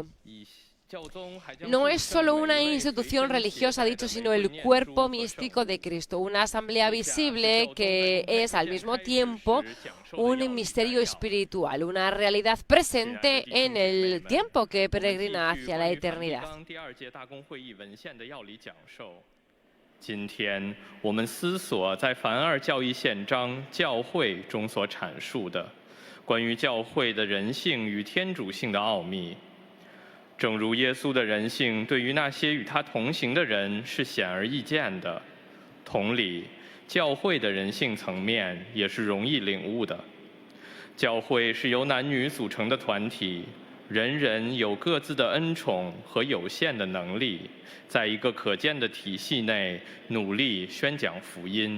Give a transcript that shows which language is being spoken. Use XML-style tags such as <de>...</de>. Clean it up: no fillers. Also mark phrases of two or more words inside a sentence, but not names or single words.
<es>No es solo una institución religiosa, dicho, sino el cuerpo místico de Cristo, una asamblea visible que es al mismo tiempo un misterio espiritual, una realidad presente en el tiempo que peregrina hacia la eternidad.</es> <zh>今天我们思索在凡二教义宪章教会中所阐述的关于教会的人性与天主性的奥秘。正如耶稣的人性对于那些与他同行的人是显而易见的，同理，教会的人性层面也是容易领悟的。教会是由男女组成的团体， 人人有各自的恩宠和有限的能力，在一个可见的体系内努力宣讲福音。</zh>